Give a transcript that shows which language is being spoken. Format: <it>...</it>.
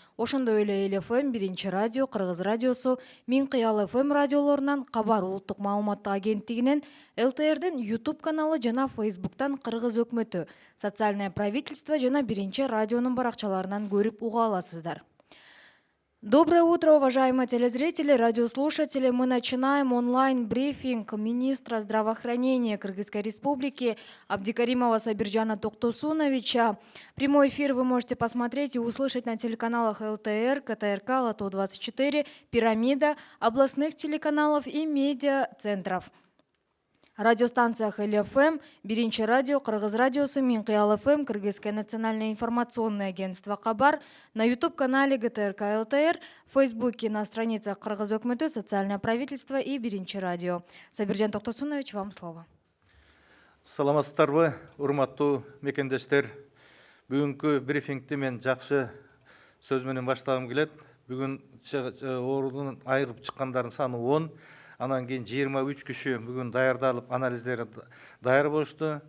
<ky>Ошондой эле Эл ФМ, 1 радио, Кыргыз радиосу, Мин Кыял ФМ радиолорунан, Кабар улуттук маалыматтык агенттигинен, ЛТРдин YouTube каналы жана Facebooктан Кыргыз өкмөтү, социальное правительство жана 1 радионун баракчаларынан көрүп уга аласыздар.</ky> <ru>Доброе утро, уважаемые телезрители, радиослушатели. Мы начинаем онлайн-брифинг министра здравоохранения Кыргызской Республики Абдукаримова Сабиржана Токтосуновича. Прямой эфир вы можете посмотреть и услышать на телеканалах ЛТР, КТРК, Ала-Тоо 24, Пирамида, областных телеканалов и медиа-центров. Радиостанциях Эл ФМ, 1 радио, Кыргыз радиосу, Мин Кыял ФМ, Кыргызское национальное информационное агентство Кабар, на YouTube-канале ГТРК ЛТР, в Фейсбуке на страницах Кыргыз өкмөтү, социальное правительство и 1 радио. Сабиржан Токтосунович, вам слово.</ru> <ky>Саламатсыздарбы, урматтуу мекендештер. Бүгүнкү брифингти мен жакшы сөз менен баштагым келет. Бүгүн оорудун айыгып чыккандардын саны 10. Анан кийин 23 киши бүгүн даярдалып, анализдери даяр болушту.</ky>